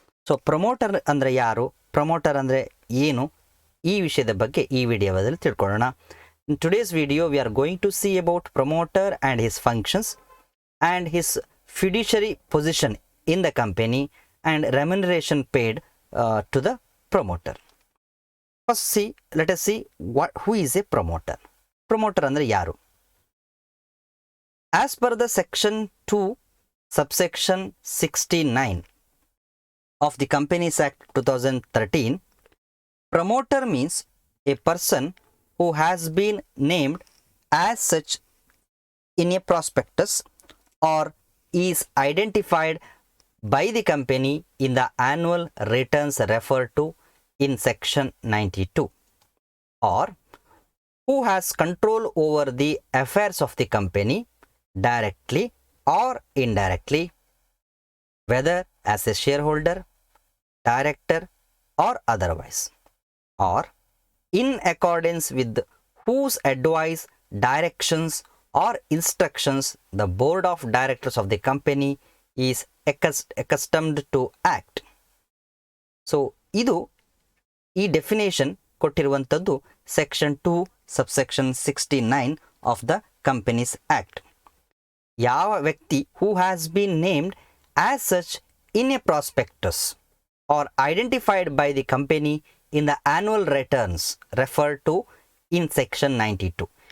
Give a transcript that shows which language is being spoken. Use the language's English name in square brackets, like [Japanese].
[Kannada] So promoter ಅಂದರೆ ಯಾರು, promoter ಅಂದರೆ ಏನು, ಈ ವಿಷಯದ ಬಗ್ಗೆ ಈ ವಿಡಿಯೋದಲ್ಲಿ ತಿಳ್ಕೊಳ್ಳೋಣ. [English] In today's video we are going to see about promoter and his functions and his fiduciary position in the company and remuneration paid to the promoter. First let us see who is a promoter. [Kannada] Promoter andre yaru? [English] As per the section 2 subsection 69 of the Companies Act 2013, promoter means a person who has been named as such in a prospectus or is identified by the company in the annual returns referred to in section 92, or who has control over the affairs of the company directly or indirectly, whether as a shareholder, director or otherwise, or in accordance with whose advice, directions or instructions the board of directors of the company is accustomed to act. [Kannada] So ಇದು ಈ definition ಕೊಟ್ಟಿರುವಂಥದ್ದು section 2 subsection 69 of the companies act. ಯಾವ ವ್ಯಕ್ತಿ [English] Who has been named as such in a prospectus or identified by the company in the annual returns referred to in section 92.